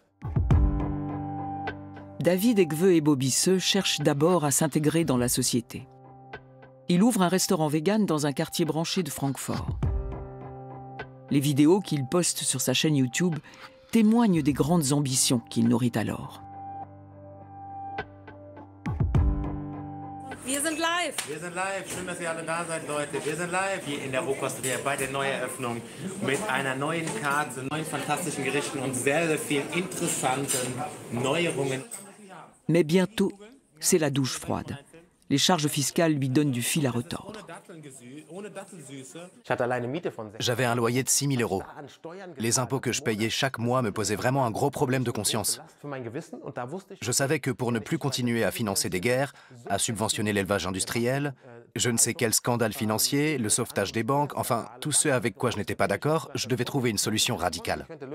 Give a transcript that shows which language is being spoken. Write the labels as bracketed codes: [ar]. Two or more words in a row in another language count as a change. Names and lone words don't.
[fr] David Egve et Bobisse cherchent d'abord à s'intégrer dans la société. Il ouvre un restaurant vegan dans un quartier branché de Francfort. Les vidéos qu'il poste sur sa chaîne YouTube témoignent des grandes ambitions qu'il nourrit alors. [de] Wir sind live. Wir sind live. Schön, dass ihr alle da seid, Leute. Wir sind live hier in der Rohkosteria bei der Neueröffnung mit einer neuen Karte, neuen fantastischen Gerichten und sehr, sehr vielen interessanten Neuerungen. [fr] Mais bientôt, c'est la douche froide. Les charges fiscales lui donnent du fil à retordre. J'avais un loyer de 6 000 €. Les impôts que je payais chaque mois me posaient vraiment un gros problème de conscience. Je savais que pour ne plus continuer à financer des guerres, à subventionner l'élevage industriel, je ne sais quel scandale financier, le sauvetage des banques, enfin, tout ce avec quoi je n'étais pas d'accord, je devais trouver une solution radicale.